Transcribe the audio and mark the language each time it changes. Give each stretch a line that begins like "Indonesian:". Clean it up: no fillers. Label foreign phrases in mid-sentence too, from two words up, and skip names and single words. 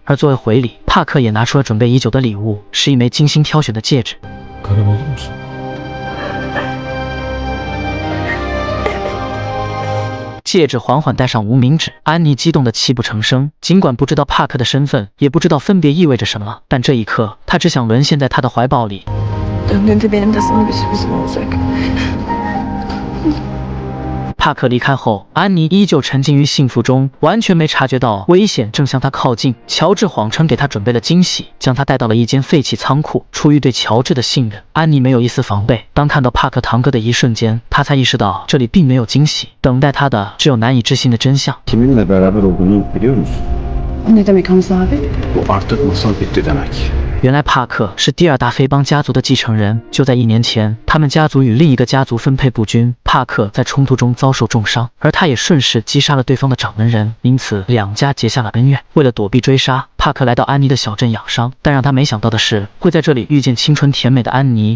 Chinese: 而作为回礼，帕克也拿出了准备已久的礼物，是一枚精心挑选的戒指。戒指缓缓戴上无名指，安妮激动得泣不成声。尽管不知道帕克的身份，也不知道分别意味着什么，但这一刻，她只想沦陷在他的怀抱里。
Turkish: Döndüğünde benim de sana bir sürprizim olacak.
Chinese: 帕克离开后，安妮依旧沉浸于幸福中，完全没察觉到危险正向她靠近。乔治谎称给她准备了惊喜，将她带到了一间废弃仓库。出于对乔治的信任，安妮没有一丝防备。当看到帕克堂哥的一瞬间，她才意识到这里并没有惊喜，等待她的只有难以置信的真相。
Turkish: Kiminle beraber olduğunu biliyor musun? Ne demek Hamza abi? Bu artık masal bitti demek.
Chinese: 原来帕克是第2大飞帮家族的继承人。就在1年前，他们家族与另一个家族分配不均，帕克在冲突中遭受重伤，而他也顺势击杀了对方的掌门人，因此两家结下了恩怨。为了躲避追杀，帕克来到安妮的小镇养伤，但让他没想到的是，会在这里遇见清纯甜美的安妮。